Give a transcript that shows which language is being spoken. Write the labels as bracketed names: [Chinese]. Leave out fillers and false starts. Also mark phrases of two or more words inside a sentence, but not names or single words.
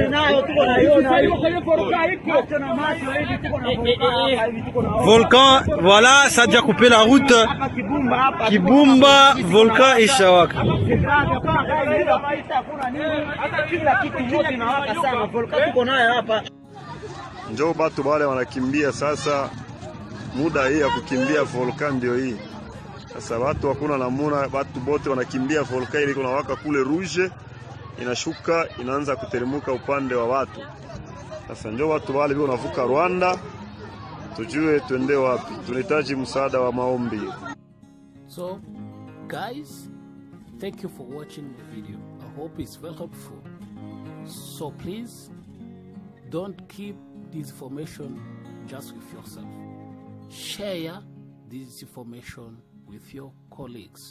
[French] Volcan, voilà, ça a déjà coupé la route. Kibumba, volcan et Shawaka. [Swahili] Njoo batu wale wanakimbia sasa, muda hii ya kukimbia volcan ndio hii. Sasa watu hakuna namuna, watu bote wanakimbia volcan ile kuna waka kule rouge, inashuka inaanza kuteremka upande wa watu. Sasa njoo watu wale wao wanavuka Rwanda, tujue tuende wapi. Tunahitaji msaada wa maombi. [English] So, guys, thank you for watching the video. I hope it's very helpful. So please, don't keep this information just with yourself. Share this information with your colleagues.